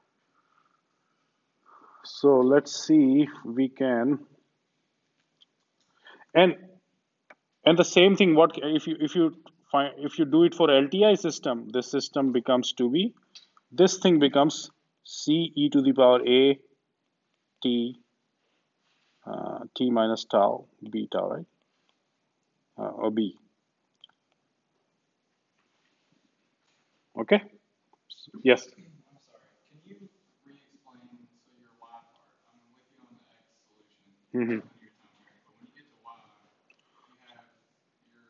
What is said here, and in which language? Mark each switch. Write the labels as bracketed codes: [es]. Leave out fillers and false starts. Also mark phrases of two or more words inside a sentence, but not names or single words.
[en] So let's see if we can, and the same thing. What if you find, if you do it for LTI system, this system becomes to be, this thing becomes c e to the power a t t minus tau b tau, right? Or b. Okay. Yes. I'm sorry. Can you re-explain, so your y part? I'm with you on the x solution, Mm-hmm. linear time varying, but when you get to y, you have your